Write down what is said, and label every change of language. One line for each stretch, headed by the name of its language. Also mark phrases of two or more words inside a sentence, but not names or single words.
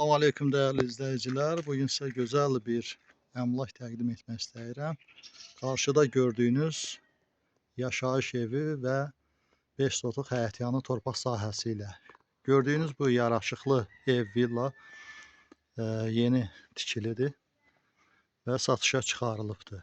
Turkish: Aleyküm değerli izleyiciler. Bugün size güzel bir emlak
Azerbaijani: təqdim etmək istəyirəm.
Turkish: Karşıda gördüğünüz
Azerbaijani: yaşayış evi ve 5 sotluq həyətyanı torpaq sahəsi ilə. Gördüğünüz bu yaraşıqlı ev, villa yeni tikilidir ve satışa çıxarılıbdır.